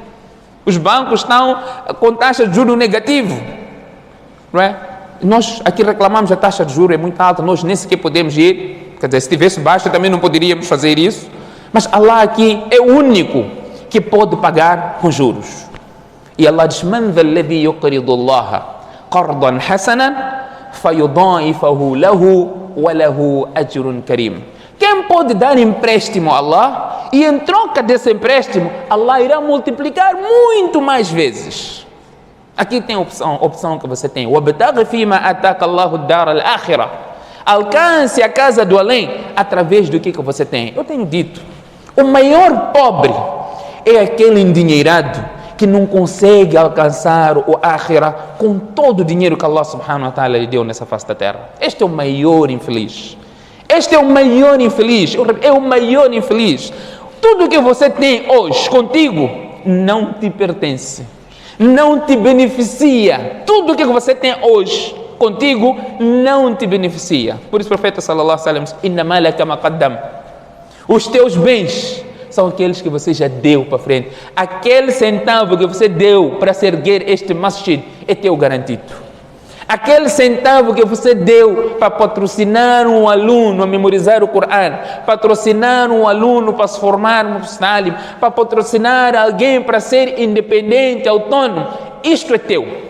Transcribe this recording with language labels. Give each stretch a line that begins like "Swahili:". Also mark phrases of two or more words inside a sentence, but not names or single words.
Portuguese: Os bancos estão com taxa de juros negativo. Não é? Nós aqui reclamamos a taxa de juros é muito alta, nós nem sequer podemos ir, quer dizer, se estivesse baixa também não poderíamos fazer isso, mas Allah aqui é o único que pode pagar com juros. E Allah diz:
Arabic: من ذا الذي يقرض الله قرضا حسنا فيضاعفه له وله أجر كريم.
Portuguese: Quem pode dar empréstimo a Allah e em troca desse empréstimo Allah irá multiplicar muito mais vezes. Aqui tem opção que você tem.
Arabic: وَابْتَغِ فِيمَا أَتَاكَ اللَّهُ الدَّارَ الْآخِرَةَ.
Portuguese: Alcance a casa do além através do que você tem. Eu tenho dito, o maior pobre é aquele endinheirado que não consegue alcançar o Akhirah com todo o dinheiro que Allah
Arabic: سبحانه وتعالى
Portuguese: lhe deu nessa face da terra. Este é o maior infeliz. Este é o maior infeliz. É o maior infeliz. Tudo que você tem hoje contigo não te pertence. Não te beneficia. Tudo o que você tem hoje contigo não te beneficia. Por isso o profeta
Arabic: صلى الله عليه وسلم diz: إن مالك ما قدمت.
Portuguese: Os teus bens são aqueles que você já deu para frente. Aquele centavo que você deu para se erguer este masjid é teu garantido. Aquele centavo que você deu para patrocinar um aluno a memorizar o Corão, patrocinar um aluno para se formar no Muslim, para patrocinar alguém para ser independente, autônomo, isto é teu.